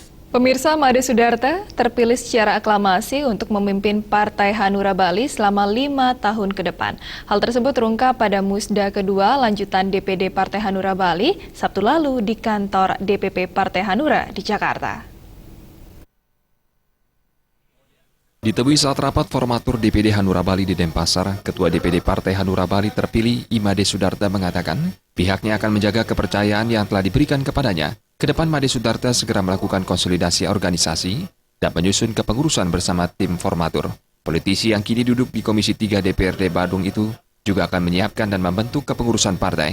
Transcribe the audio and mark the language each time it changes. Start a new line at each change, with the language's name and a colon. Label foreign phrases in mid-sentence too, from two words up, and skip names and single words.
Indonesian: Pemirsa, Made Sudarta terpilih secara aklamasi untuk memimpin Partai Hanura Bali selama 5 tahun ke depan. Hal tersebut terungkap pada Musda kedua lanjutan DPD Partai Hanura Bali Sabtu lalu di kantor DPP Partai Hanura di Jakarta. Ditemui saat rapat formatur DPD Hanura Bali di Denpasar, Ketua DPD Partai Hanura Bali terpilih Made Sudarta mengatakan pihaknya akan menjaga kepercayaan yang telah diberikan kepadanya. Ke depan Made Sudarta segera melakukan konsolidasi organisasi dan menyusun kepengurusan bersama tim formatur. Politisi yang kini duduk di Komisi 3 DPRD Badung itu juga akan menyiapkan dan membentuk kepengurusan partai.